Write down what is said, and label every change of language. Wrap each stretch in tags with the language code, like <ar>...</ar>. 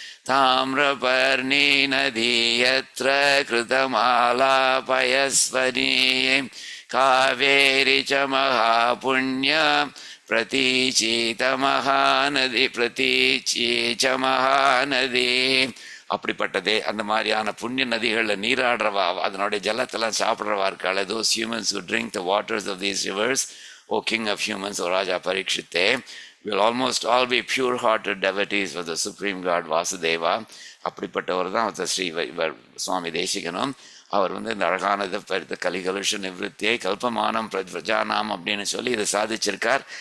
<sa>தாமிரபர்ணி நதி யத்ர கிருதமாலா பயஸ்வனி காவேரி ச மகாபுண்ய பிரதீச்சீத மகாநதி பிரதீச்சீச்ச மகாநதி.</sa> <ta>அப்படிப்பட்டதே அந்த மாதிரியான புண்ணிய நதிகளில் நீராடுறவா, அதனுடைய ஜலத்தெல்லாம் சாப்பிட்றவா இருக்காள்.</ta> <en>those humans who drink the waters of these rivers, O king of humans, O Raja Parikshite, will almost all be pure-hearted devotees of the supreme god Vasudeva.</en> <ta>அப்படிப்பட்டவர் தான் ஸ்ரீ சுவாமி தேசிகனும். அவர் வந்து இந்த அழகானதை</ta> <sa>பரித கலிகலுஷ நிவத்தியை கல்பமானம் பிரஜானாம்</sa> <ta>அப்படின்னு சொல்லி இதை சாதிச்சிருக்கார்.</ta>